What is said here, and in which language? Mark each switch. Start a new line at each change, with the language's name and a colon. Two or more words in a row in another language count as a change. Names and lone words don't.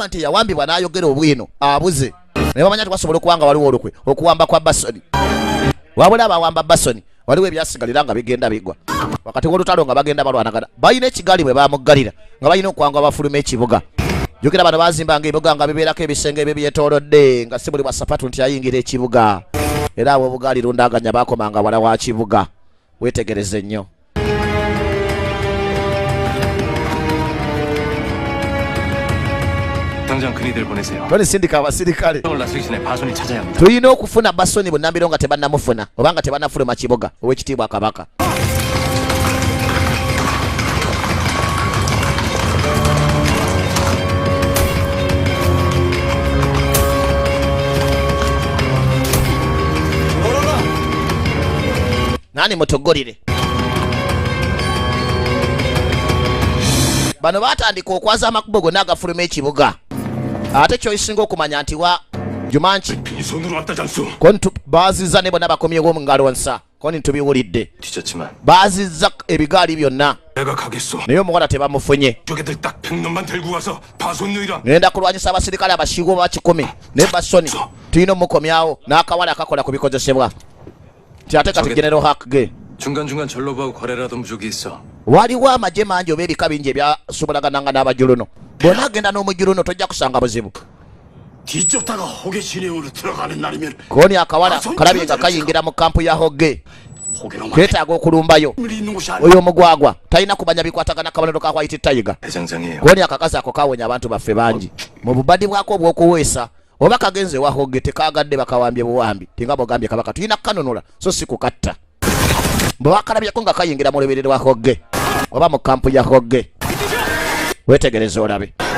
Ganda: nti yawambibwa n'ayogera obwino abuze naye bamanya tebasobola okuwanga waliwo olukwe okuwamba kwa basoni wabula abawamba basoni waliwo ebyasigalira nga bigenda bigwa wakati w'olutalo nga bagenda balwanagana balina ekigaali bwe bamuggalira nga balina okuwanga bafuluma ekibuga jukira bano bazimbanga ebibuga nga bibeerako ebisenge ebyo byetoolodde nga si buli bwa sapatu nti ayingira ekibuga era abo obugaali lundaganya bakomanga wala wa kibuga wetegereze nnyo
Korean: 당장 그니들 보내세요.
Ganda: toni sindika abasirikale
Korean: 형을 나서기 전에 바손이 찾아야 합니다.
Ganda: tulina okufuna basoni bunnambiro nga tebannamufuna oba nga tebannafuluma kibuga ow'ekitiibwa kabaka nani mutogolire bano batandika okwaza amakubo gonna agafuluma ekibuga ate kyoyisinga okumanya nti Jumanchi
Korean: 빈손으로 왔다 장수.
Ganda: kontu baazizza ne bonna bakomyewo mu ngalo nsa koni tubiwulidde
Korean: 뒤졌지만
Ganda: baazizza ebigaali byonna
Korean: 내가 가겠소.
Ganda: naye omuwala tebamufunye
Korean: 쪼개들 딱 100놈만 데리고 와서 파손 누이라.
Ganda: ngenda kulwanyisa abasirikale abasiigo ba 10 ne basoni tulina omukomyawo n'akawala akakola ku bikozesebwa nti ate kati genero hakge
Korean: 중간중간 전로부하고 거래라도 무족이 있어.
Ganda: waliwo amagye mangi oba ebika bingi ebyasobolagananga n'abajuluno bonna agenda n'omujuluno tojja kusanga buzibu
Korean: 뒤쫓다가 호계시내으로 들어가는 날이면
Ganda: koni akawala kalabye nga kayingira mu kampu ya hogge
Korean: 호계로만
Ganda: keetaaga okulumbayo
Korean: 있는 곳이 아니야.
Ganda: oyo omugwagwa talina kumanya bikwatagana kabonero ka
English: white tiger
Korean: 대장장이에요.
Ganda: koni akakazi ako kawonya abantu baffe bangi mu bubadi bwako obw'okuweesa oba kagenze wa hogge tekagadde bakawambye buwambi tinga bogambye kabaka tulina kanunula so si kukatta bwe wakalabyeko nga kayingira mu luberero lwa hogge oba mu kampu ya hogge wetegereze olabe